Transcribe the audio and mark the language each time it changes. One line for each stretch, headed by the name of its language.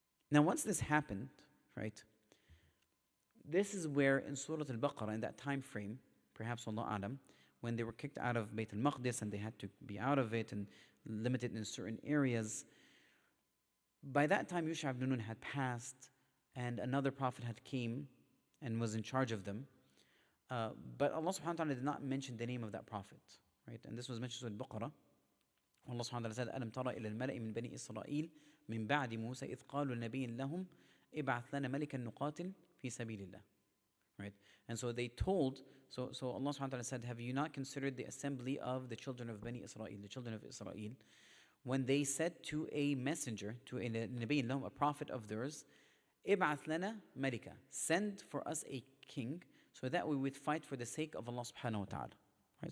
English: Now, once this happened, right, this is where in Surah Al-Baqarah, in that time frame, perhaps Allah Alam, when they were kicked out of Bayt al-Maqdis and they had to be out of it and limited in certain areas, by that time Yusha ibn Nun had passed and another prophet had came and was in charge of them. But Allah subhanahu wa ta'ala did not mention the name of that prophet, right? And this was mentioned in Al-Baqarah.
Arabic: Allah subhanahu wa ta'ala said, أَلَمْ تَرَ إِلَى الْمَلَئِ مِنْ بَنِي إِسْرَائِيلَ مِنْ بَعْدِ مُوسَى إِذْ قَالُوا لِنَبِيٍّ لَهُمْ إِبْعَثْ لَنَا مَلِكًا نُقَاتِلْ فِي سَبِيلِ اللَّهِ.
English: Right? And so they told, so Allah subhanahu wa ta'ala said, have you not considered the assembly of the children of Bani Israel, the children of Israel, when they said to a messenger, to a Nabi lahum, a prophet of theirs,
Arabic: إِبْعَثْ لَنَا مَلِكًا,
English: send for us a king so that we would fight for the sake of Allah subhanahu wa ta'ala. Right?